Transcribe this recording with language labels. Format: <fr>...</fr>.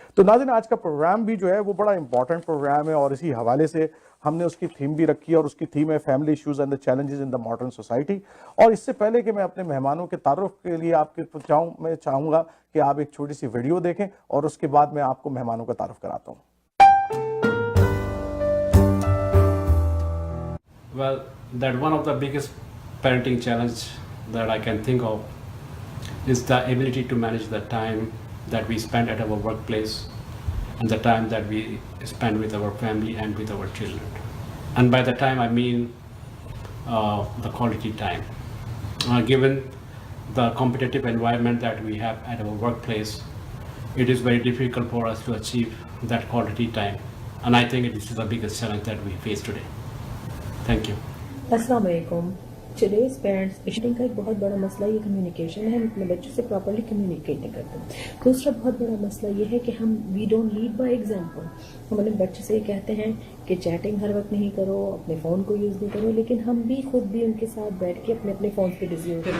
<hi>तो नाज़रीन, आज का प्रोग्राम भी जो है वो बड़ा इंपॉर्टेंट प्रोग्राम है और इसी हवाले से हमने उसकी थीम भी रखी है और उसकी थीम है</hi> <en>Family issues and the challenges in the modern society.</en> <hi>और इससे पहले कि मैं अपने मेहमानों के तारुफ के लिए मैं चाहूँगा कि आप एक छोटी सी वीडियो देखें और उसके बाद मैं आपको मेहमानों का तारुफ कराता हूँ।</hi> <en>Well, that one of the biggest parenting challenge that I can think of is the ability to manage the time that we spend at our workplace and the time that we spend with our family and with our children. And by the time I mean the quality time. Given the competitive environment that we have at our workplace, it is very difficult for us to achieve that quality time. And I think this is the biggest challenge that we face today. Thank you.</en> <hi>अस्सलाम वालेकुम।</hi> <en>today's parents parenting</en> <hi>का एक बहुत बड़ा मसला ये communication है, हम अपने बच्चों से प्रॉपर्ली कम्युनिकेट नहीं करते। दूसरा बहुत बड़ा मसला ये है कि हम</hi> <en>We don't lead by example.</en> <hi>हम अपने बच्चे से ये कहते हैं कि चैटिंग हर वक्त नहीं करो, अपने फ़ोन को यूज़ नहीं करो, लेकिन हम भी खुद भी उनके साथ बैठ के अपने अपने फ़ोन पे बिजी होते हैं।</hi>